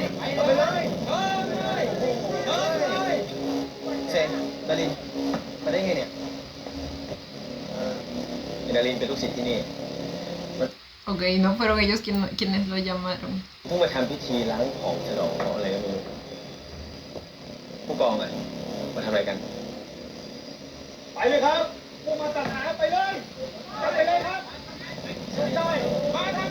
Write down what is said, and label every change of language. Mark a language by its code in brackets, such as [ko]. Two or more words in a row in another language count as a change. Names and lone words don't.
[th] ไปเลย เซนดารินมาได้ไงเนี่ยดารินเป็นลูกศิษย์ที่นี่ [es] Ok, no fueron ellos quienes lo llamaron. [th] เพิ่งมาทำพิธีล้างของฉลองของอะไรก็ไม่รู้ผู้กองมาทำอะไรกัน ไปเลยครับพวกมันศาสนาไปเลยกลับไปเลยครับใช่ไป